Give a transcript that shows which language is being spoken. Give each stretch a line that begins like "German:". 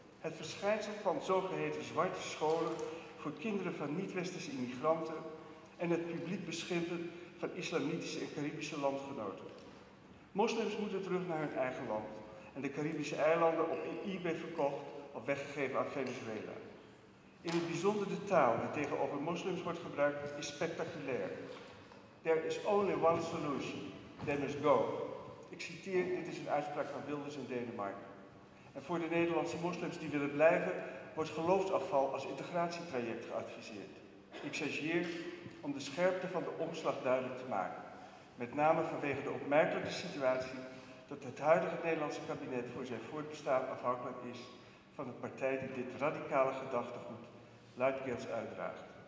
Dutch: Het verschijnsel van zogeheten zwarte scholen voor kinderen van niet-westerse immigranten en het publiek beschimpen van islamitische en Caribische landgenoten. Moslims moeten terug naar hun eigen land en de Caribische eilanden op eBay verkocht of weggegeven aan Venezuela. In het bijzonder de taal die tegenover moslims wordt gebruikt is spectaculair.
English: There is only one solution. They must go.
Dutch: Ik citeer, dit is een uitspraak van Wilders in Denemarken. En voor de Nederlandse moslims die willen blijven, wordt geloofsafval als integratietraject geadviseerd. Ik chargeer om de scherpte van de omslag duidelijk te maken. Met name vanwege de opmerkelijke situatie dat het huidige Nederlandse kabinet voor zijn voortbestaan afhankelijk is van een partij die dit radicale gedachtegoed luidkeels uitdraagt.